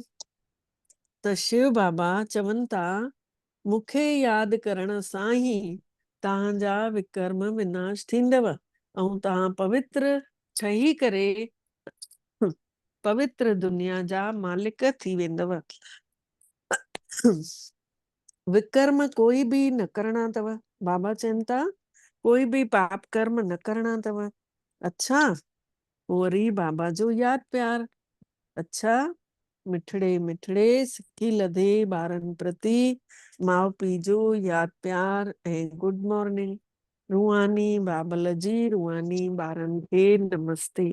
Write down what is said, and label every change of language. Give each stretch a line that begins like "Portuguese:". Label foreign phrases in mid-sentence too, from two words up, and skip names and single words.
Sindhi: त शिव बाबा चवनि था मूंखे यादि करण सां ई तव्हांजा विकर्म विनाश थींदव ऐं तव्हां पवित्र ठही करे पवित्र दुनिया जा मालिक थी वेंदव। विकर्म कोई भी न करणा अथव, बाबा चवनि था कोई भी पाप कर्म न करणा अथव। अच्छा, वरी बाबा जो यादि प्यार। अच्छा, मिठड़े मिठड़े सिकी लधे ॿारनि प्रति माउ पीउ जो यादि प्यार ऐं
English: good morning.
Sindhi: रूहानी बाबल जी रूहानी ॿारनि खे नमस्ते।